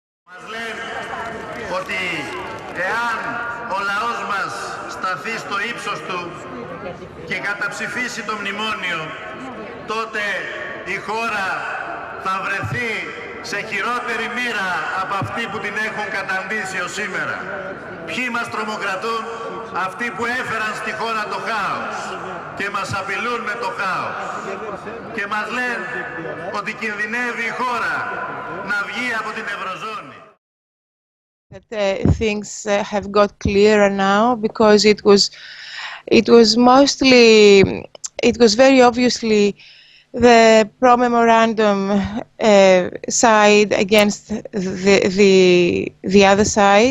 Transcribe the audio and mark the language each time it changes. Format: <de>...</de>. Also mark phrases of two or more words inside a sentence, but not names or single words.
<el>Μας λένε ότι εάν ο λαός μας σταθεί στο ύψος του και καταψηφίσει το μνημόνιο, τότε η χώρα θα βρεθεί σε χειρότερη μοίρα από αυτή που την έχουν καταντήσει ως σήμερα. Ποιοι μας τρομοκρατούν? Αυτοί που έφεραν στη χώρα το χάος και μας απειλούν με το χάος και μας λένε ότι κινδυνεύει η χώρα να βγει από την Ευρωζώνη.</el> <en>That things have got clearer now, because it was very obviously the pro-memorandum side against the other side.</en>